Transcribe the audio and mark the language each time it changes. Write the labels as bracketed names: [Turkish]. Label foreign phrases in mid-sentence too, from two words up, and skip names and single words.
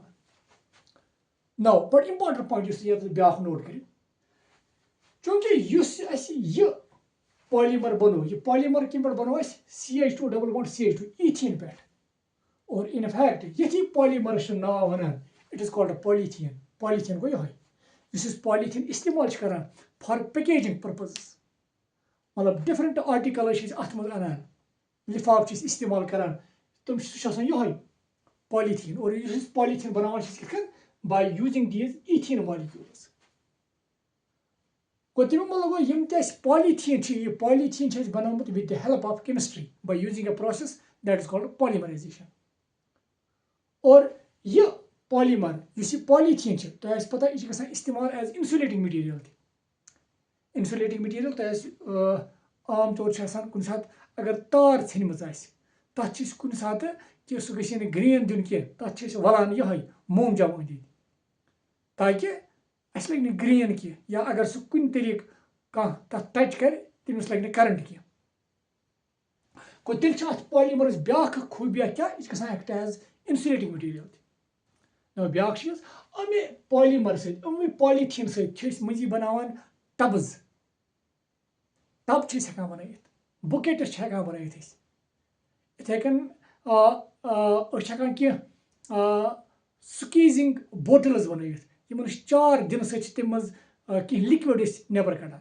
[Kashmiri] نو بڑٕ [English] important point [Kashmiri] یُس ییٚتٮ۪تھ بیٛاکھ نوٹ کٔرِو. چوٗنٛکہِ یُس اَسہِ یہِ polymer بنوو یہِ polymer کمہِ پٮ۪ٹھ بنوو اَسہِ CH2 [English] double bond CH2 ethene [Kashmiri] پٮ۪ٹھ. اور [English] in fact [Kashmiri] یِتھی polymer چھُ ناو وَنان [English] it is called polythene. [Kashmiri] polythene گوٚو یِہوے یُس أسۍ polythene استعمال چھِ کران [English] for packaging purposes. [Kashmiri] مطلب [English] different articles [Kashmiri] چھِ أسۍ اتھ منٛز انان لفاف چھِ أسۍ استعمال کران تِم سُہ چھُ آسان یِہوے polythene. اور یُس أسۍ polythene بناوان چھِ أسۍ کِتھ کٔنۍ [English] by using these ethene molecules. [Kashmiri] گوٚو تمیُک مطلب گوٚو یِم تہِ اَسہِ polythene چھِ یہِ polythene چھِ أسۍ بنومُت [English] with the help of chemistry by using a process that is called polymerization. [Kashmiri] اور یہِ polymer یُس یہِ polythene چھِ تۄہہِ آسہِ پتہ یہِ چھِ گژھان استعمال [English] as insulating material [Kashmiri] تہِ. [English] insulating material [Kashmiri] تۄہہِ آسہِ عام طور چھِ آسان کُنہِ ساتہٕ اگر تار ژھیٚنمٕژ آسہِ تتھ چھِ أسۍ کُنہِ ساتہٕ کہِ سُہ گژھِ نہٕ گرین دیُن کینٛہہ تتھ چھِ أسۍ ولان یِہوے مومجام أنٛدۍ أنٛدۍ تاکہِ اَسہِ لگہِ نہٕ گرین کینٛہہ یا اگر سُہ کُنہِ طریٖقہٕ کانٛہہ تتھ ٹچ کرِ تٔمِس لگہِ نہٕ کرنٹ کینٛہہ. گوٚو تیٚلہِ چھِ اتھ polymerس بیٛاکھ اکھ خوٗبیا کیٛاہ یہِ چھِ گژھان [English] act as insulating material [Kashmiri] تہِ. بیٛاکھ چیٖز اَمہِ polymer سۭتۍ اَمہِ polythene سۭتۍ چھِ أسۍ مٔنٛزی بناوان ٹبٕز. ٹب چھِ أسۍ ہٮ۪کان بنٲیِتھ بُکیٹس چھِ ہٮ۪کان بنٲیِتھ أسۍ. یِتھٕے کٔنۍ أسۍ چھِ ہٮ۪کان کینٛہہ [English] squeezing bottles [Kashmiri] بنٲیِتھ یِمن أسۍ چار دِنہٕ سۭتۍ چھِ تمہِ منٛز کینٛہہ لِکوِڈ أسۍ نٮ۪بر کڑان.